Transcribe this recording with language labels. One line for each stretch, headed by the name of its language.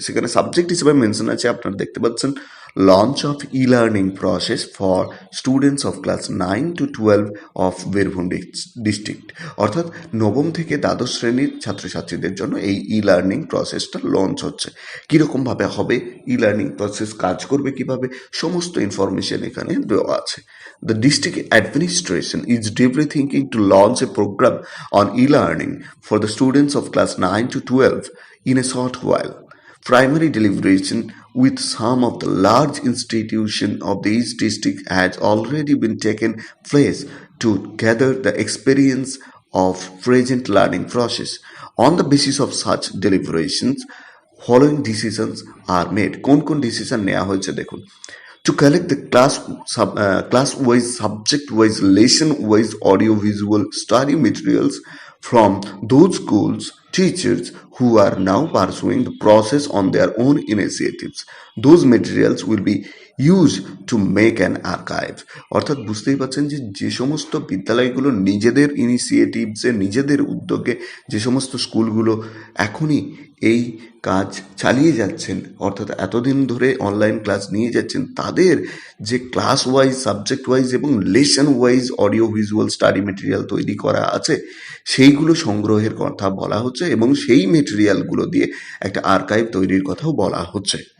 Bangla: সেখানে সাবজেক্ট হিসেবে মেনশন আছে, আপনারা দেখতে পাচ্ছেন,
English: Launch of e learning process for students of class 9 to 12 of Birbhum district.
Bangla: অর্থাৎ নবম থেকে দ্বাদশ শ্রেণীর ছাত্রছাত্রীদের জন্য এই ই লার্নিং প্রসেসটা লঞ্চ হচ্ছে। কীরকমভাবে হবে ই লার্নিং প্রসেস, কাজ করবে কিভাবে, সমস্ত ইনফরমেশন এখানে দেওয়া আছে।
English: The district administration is deeply thinking to launch a program on e-learning for the students of class 9 to 12 in a short while. Primary deliberation with some of the large institutions of these districts has already been taken place to gather the experience of present learning process. On the basis of such deliberations, following decisions are made.
Bangla: কোন decision নেওয়া হয়েছে দেখুন।
English: To collect the class-wise, subject-wise, lesson-wise audio-visual study materials from those schools teachers who are now pursuing the process on their own initiatives. Those materials will be used to make an archive.
Bangla: অর্থাৎ বুঝতেই পারছেন যে সমস্ত বিদ্যালয়গুলো নিজেদের ইনিশিয়েটিভসে, নিজেদের উদ্যোগে, যে সমস্ত স্কুলগুলো এখনই এই কাজ চালিয়ে যাচ্ছেন, অর্থাৎ এতদিন ধরে অনলাইন ক্লাস নিয়ে যাচ্ছেন, তাদের যে ক্লাস ওয়াইজ, সাবজেক্ট ওয়াইজ এবং lesson wise audio visual study material তৈরি করা আছে, সেইগুলো সংগ্রহের কথা বলা হচ্ছে এবং সেই মেটেরিয়ালগুলো দিয়ে একটা আর্কাইভ তৈরির কথাও বলা হচ্ছে।